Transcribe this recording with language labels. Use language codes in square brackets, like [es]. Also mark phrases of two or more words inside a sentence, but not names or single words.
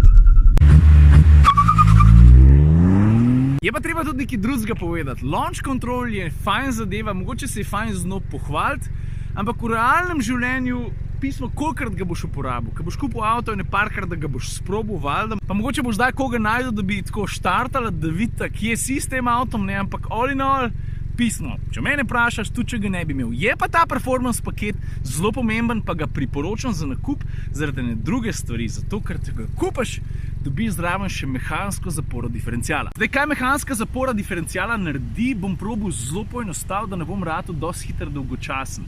[sl] Je pa treba tudi nekaj drugega povedati. Launch control je fajn zadeva, mogoče se je fajn z njo pohvaliti, ampak v realnem življenju pismo, kolikrat ga boš uporabil. Ko boš kupil avto in parkrat, da ga boš sprobil, valjda. Pa mogoče boš zdaj koga najdel, da bi tako štartala, da vidite, kje si s tem avtom, ne, ampak [en] all in all, [sl] pismo. Če mene vprašaš, tudi če ga ne bi imel. Je pa ta performance paket zelo pomemben, pa ga priporočam za nakup zaradi ene druge stvari, zato ker če ga kupaš, dobiš zraven še mehansko zaporo diferenciala. Zdaj, kaj mehanska zapora diferenciala naredi, bom probal zelo poenostaviti, da ne bom ratal dosti hiter dolgočasen.